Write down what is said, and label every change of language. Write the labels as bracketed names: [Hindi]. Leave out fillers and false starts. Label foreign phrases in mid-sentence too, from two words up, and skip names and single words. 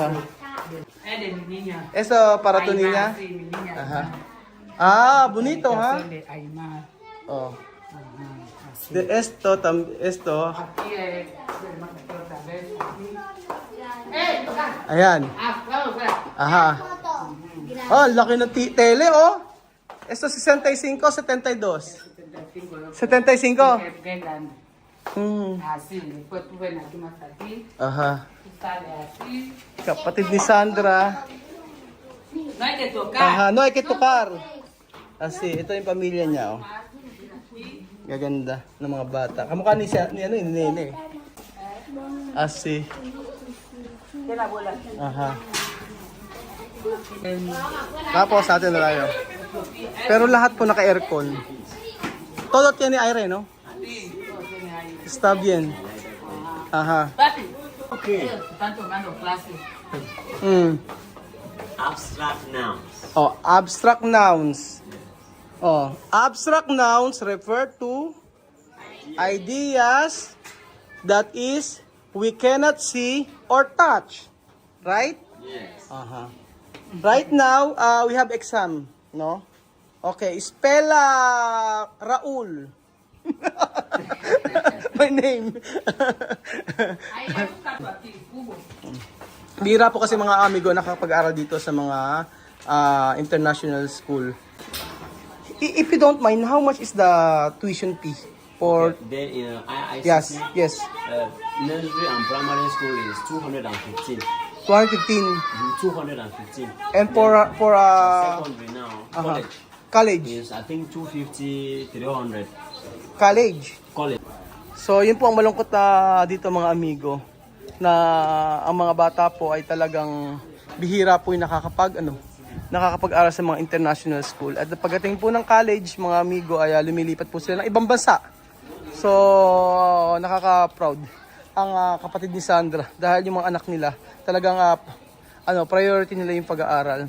[Spanish] Es de mi niña. Eso para tu Aymar, niña. Sí, mi niña. Ajá. Ah, bonito, ha? Habitación de Aymar. Oh. Ajá, así. De esto, esto. Aquí es. Otra vez. Aquí. ¡Eh! Toca! [Filipino] Ayan. [Spanish] Ah, claro, claro. [Filipino] Aha. Oh, laki ng tele, oh. [Spanish] Esto 65, 72. 75. 75. Qué grande. Así, después tú ven aquí más aquí. Aha. Tú sales así. [Filipino] Kapatid ni Sandra. [Spanish] No hay que tocar. Aha, no hay que tocar. [Filipino] Asi, ito yung pamilya niya, oh. Gaganda ng mga bata. Kamukha ni Nene. Asi. Aha. Tapos natin na tayo. Pero lahat po naka-aircon. [Spanish] Todo tiene aire, no? Está bien. Aha. Papi, Okay. están tomando clases. [English] Abstract nouns. Oh, abstract nouns. Oh, abstract nouns refer to ideas that is we cannot see or touch. Right? Yes. Aha. Right now, we have exam, no? Okay, spell Raul. My name. [Spanish] Ahí hay un caso aquí, cubo. [Filipino] Bira po kasi mga amigo nakapag-aral dito sa mga [English] international school. If you don't mind, how much is the tuition fee for? Then in ICC, Yes. nursery and primary school is 215. 215. 215. And for Secondary now, college college. is I think 250, 300. College. College. So, [Filipino] yun po ang malungkot na dito mga amigo, na ang mga bata po ay talagang bihira po yung nakakapag-aral sa mga [English] international school. [Filipino] At pagdating po ng college, mga amigo, ay lumilipat po sila ng ibang bansa. So, nakaka-proud ang kapatid ni Sandra dahil yung mga anak nila talagang priority nila yung pag-aaral.